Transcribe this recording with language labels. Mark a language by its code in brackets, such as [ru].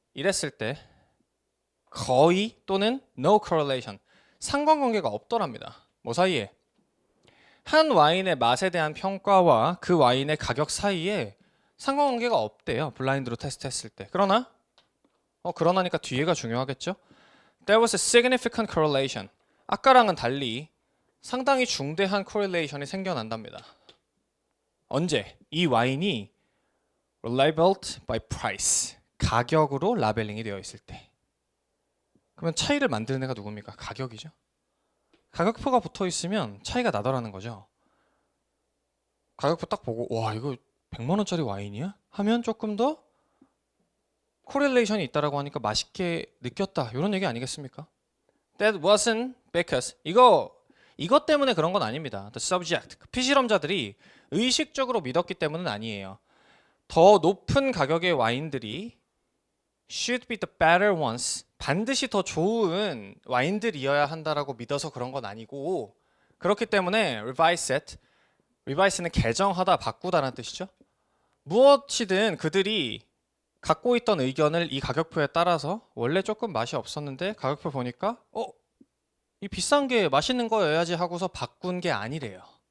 [ko] 이랬을 때 거의 또는 [en] no correlation. [ko] 상관관계가 없더랍니다. 뭐 사이에? 한 와인의 맛에 대한 평가와 그 와인의 가격 사이에 상관관계가 없대요. 블라인드로 테스트했을 때. 그러나니까 뒤에가 중요하겠죠? [en] There was a significant correlation. [ko] 아까랑은 달리 상당히 중대한 correlation이 생겨난답니다. 언제? 이 와인이 [en] labeled by price. [ko] 가격으로 라벨링이 되어 있을 때. 그러면 차이를 만드는 애가 누굽니까? 가격이죠. 가격표가 붙어 있으면 차이가 나더라는 거죠. 가격표 딱 보고 와 이거 100만 원짜리 와인이야? 하면 조금 더 코렐레이션이 있다라고 하니까 맛있게 느꼈다. 이런 얘기 아니겠습니까? [en] That wasn't because [ko] 이것 때문에 그런 건 아닙니다. [en] The subject [ko] 피실험자들이 의식적으로 믿었기 때문은 아니에요. 더 높은 가격의 와인들이 [en] should be the better ones. [ko] 반드시 더 좋은 와인들이어야 한다라고 믿어서 그런 건 아니고 그렇기 때문에 revise는 개정하다, 바꾸다라는 뜻이죠. 무엇이든 그들이 갖고 있던 의견을 이 가격표에 따라서 원래 조금 맛이 없었는데 가격표 보니까 이 비싼 게 맛있는 거여야지 하고서 바꾼 게 아니래요.